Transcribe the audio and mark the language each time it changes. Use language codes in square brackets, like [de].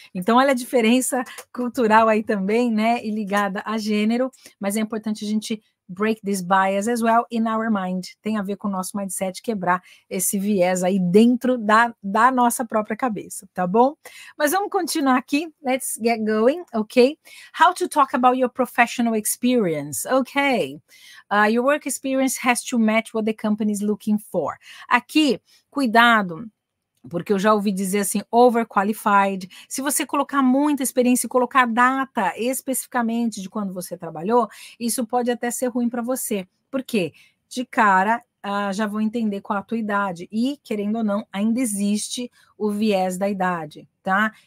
[pt] Então, olha a diferença cultural aí também, né? E ligada a gênero, mas é importante a gente [en] break this bias as well in our mind. [pt] Tem a ver com o nosso mindset, quebrar esse viés aí dentro da nossa própria cabeça, tá bom? Mas vamos continuar aqui. [en] Let's get going, okay? How to talk about your professional experience, okay? Your work experience has to match what the company is looking for. [pt] Aqui, cuidado, porque eu já ouvi dizer assim, overqualified. Se você colocar muita experiência e colocar data especificamente de quando você trabalhou, isso pode até ser ruim para você. Por quê? De cara, já vou entender qual a tua idade. E, querendo ou não, ainda existe o viés da idade, tá?